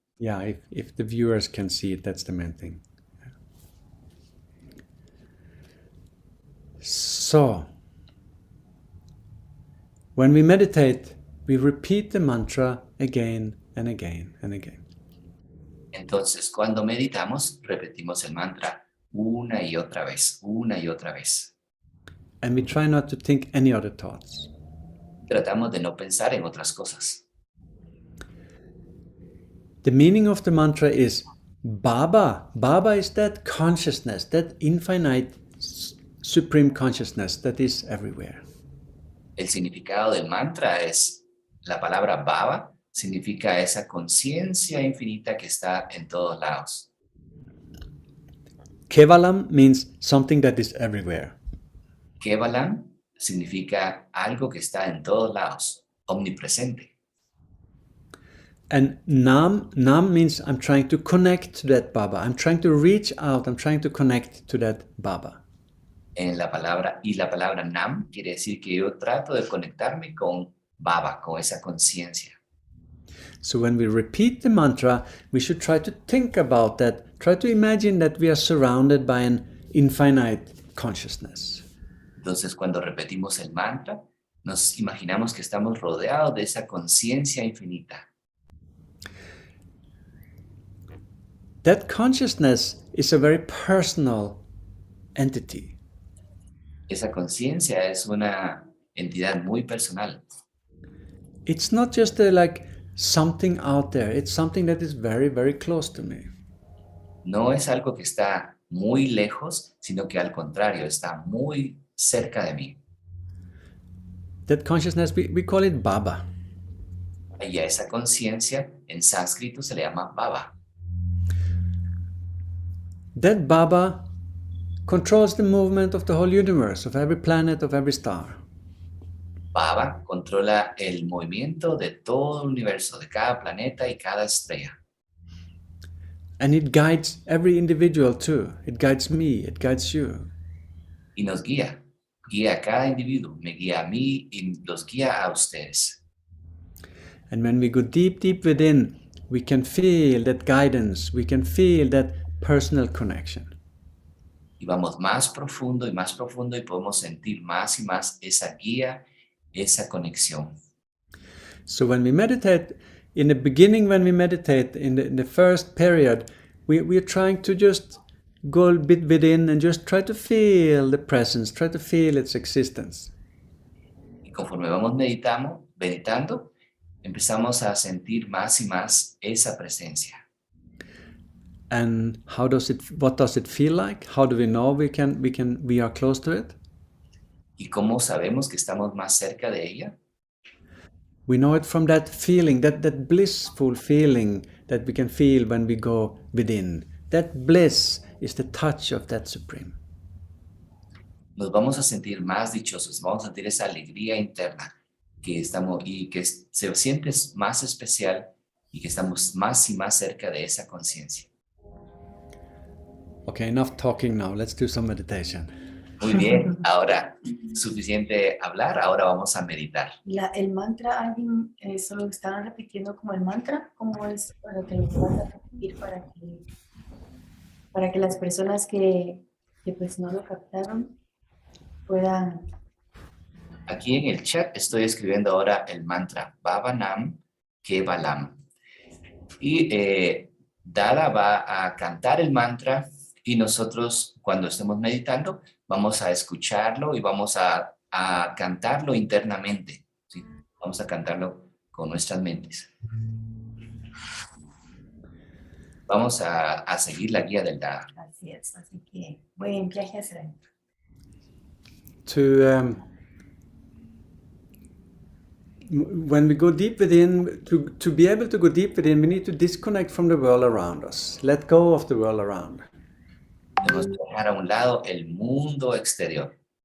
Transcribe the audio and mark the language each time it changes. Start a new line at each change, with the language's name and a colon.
English: Yeah, if the viewers can see it, that's the main thing. So, when we meditate, we repeat the mantra again and again and again.
Spanish: Entonces, cuando meditamos, repetimos el mantra una y otra vez, una y otra vez.
English: And we try not to think any other thoughts.
Spanish: Tratamos de no pensar en otras cosas.
English: The meaning of the mantra is Baba. Baba is that consciousness, that infinite supreme consciousness that is everywhere.
Spanish: El significado del mantra es, la palabra Baba significa esa conciencia infinita que está en todos lados.
English: Kevalam means something that is everywhere.
Spanish: Kevalam significa algo que está en todos lados, omnipresente.
English: And Nam means I'm trying to connect to that Baba. I'm trying to reach out. I'm trying to connect to that Baba.
Spanish: La palabra Nam quiere decir que yo trato de conectarme con Baba, con esa conciencia.
English: So when we repeat the mantra, we should try to think about that. Try to imagine that we are surrounded by an infinite consciousness.
Spanish: Entonces, cuando repetimos el mantra, nos imaginamos que estamos rodeados de esa conciencia infinita.
English: That consciousness is a very personal entity.
Spanish: Esa conciencia es una entidad muy personal.
English: It's not just like something out there. It's something that is very, very close to me.
Spanish: No es algo que está muy lejos, sino que al contrario, está muy cerca de mí.
English: That consciousness, we call it Baba.
Spanish: Y a esa conciencia, en sánscrito se le llama Baba.
English: That Baba controls the movement of the whole universe, of every planet, of every star.
Spanish: Baba controla el movimiento de todo el universo, de cada planeta y cada estrella.
English: And it guides every individual too. It guides me, it guides you.
Spanish: Y nos guía, guía a cada individuo, me guía a mí y los guía a ustedes.
English: And when we go deep, deep within, we can feel that guidance, we can feel that personal connection.
Spanish: Y vamos más profundo y podemos sentir más y más esa guía, esa conexión.
English: So when we meditate, in the beginning when we meditate, in the first period, we are trying to just go a bit within and just try to feel the presence, try to feel its existence.
Spanish: Y conforme vamos meditando, empezamos a sentir más y más esa presencia.
English: And what does it feel like? How do we know we are close to it?
Spanish: ¿Y cómo sabemos que estamos más cerca de ella?
English: We know it from that feeling, that blissful feeling that we can feel when we go within. That bliss is the touch of that Supreme.
Spanish: Nos vamos a sentir más dichosos, vamos a sentir esa alegría interna que estamos y que se siente más especial y que estamos más y más cerca de esa conciencia.
English: Okay, enough talking now. Let's do some meditation.
Spanish: Muy bien, ahora suficiente hablar, ahora vamos a meditar. El mantra, alguien solo estaban repitiendo como el mantra, ¿cómo es para que lo puedan repetir para que las personas que pues no lo captaron puedan? Aquí en el chat estoy escribiendo ahora el mantra Bhavanam Kevalam. Y Dada va a cantar el mantra y nosotros cuando estemos meditando vamos a escucharlo y vamos a cantarlo internamente. ¿Sí? Vamos a cantarlo con nuestras mentes. Vamos a seguir la guía del Dada. Así es, así que buen viaje hacia adentro.
English: When we go deep within, to be able to go deep within, we need to disconnect from the world around us. Let go of the world around.
Spanish: Debemos dejar a un lado el mundo exterior.